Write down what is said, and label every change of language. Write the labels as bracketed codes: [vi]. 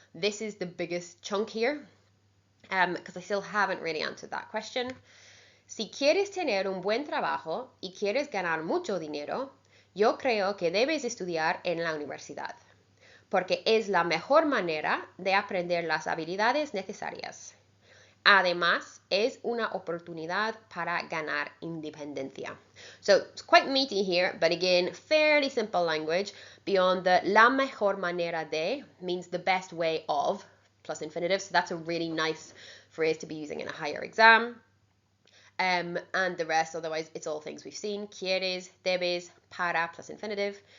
[en] This is the biggest chunk here, because I still haven't really answered that question. [es] Si quieres tener un buen trabajo y quieres ganar mucho dinero, yo creo que debes estudiar en la universidad, porque es la mejor manera de aprender las habilidades necesarias. Además, es una oportunidad para ganar independencia. [en] So it's quite meaty here, but again, fairly simple language. Beyond the [es] la mejor manera de [en] means the best way of, plus infinitive. So that's a really nice phrase to be using in a higher exam. And the rest, otherwise, it's all things we've seen. Quieres, debes, para, plus infinitive.